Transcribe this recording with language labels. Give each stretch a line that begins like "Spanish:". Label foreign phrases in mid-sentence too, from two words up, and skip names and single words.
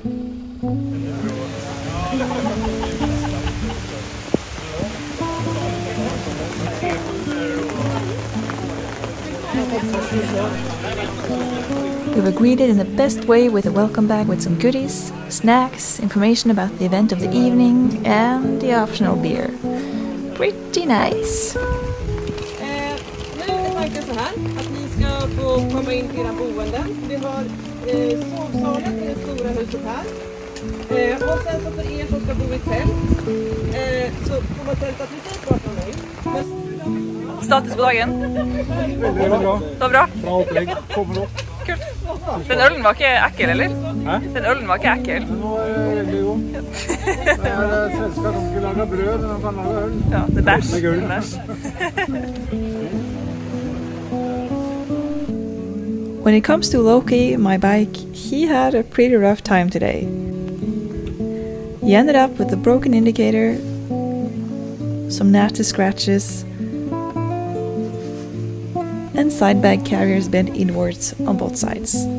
English: We were greeted in the best way with a welcome bag with some goodies, snacks, information about the event of the evening, and the optional beer. Pretty nice.
Swedish: Nu är tanken så här att ni ska få komma in till era boenden. Vi har sovsalen i det stora huset här. Och sen så för er som ska bo i tält så får man tälta precis vart man vill. Status på dagen?
Norwegian: Veldig bra. Det var bra? Bra opplegg. Kommer opp. Kult. Den ølen var ikke ekkel, eller? Hæ? Den ølen var ikke ekkel. Den var veldig god. Det er svensker som ikke lager brød, men de kan lage øl. Ja, det er bæsj. Med gull. Det er bæsj.
English: When it comes to Loki, my bike, he had a pretty rough time today. He ended up with a broken indicator, some nasty scratches, and side bag carriers bent inwards on both sides.